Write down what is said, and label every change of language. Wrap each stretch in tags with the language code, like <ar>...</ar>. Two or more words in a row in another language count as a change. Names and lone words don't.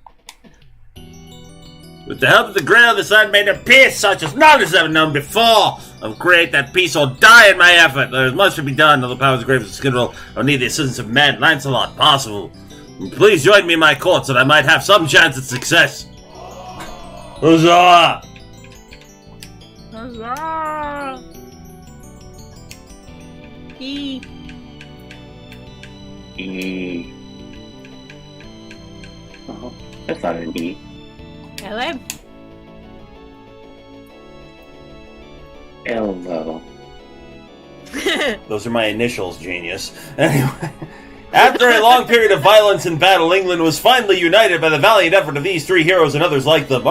<en>With the help of the Grail, the sun made a peace such as none has ever known before. I'll create that peace or die in my effort. There is much to be done, though the powers of Graves and Skidrow. I'll need the assistance of men. Lancelot, possible. And please join me in my court so that I might have some chance at success. Huzzah! Huzzah! E. E. Oh, that's not an E. LM. Elmo. Those are my initials, genius. Anyway, after a long period of violence and battle, England was finally united by the valiant effort of these three heroes and others like them.</en>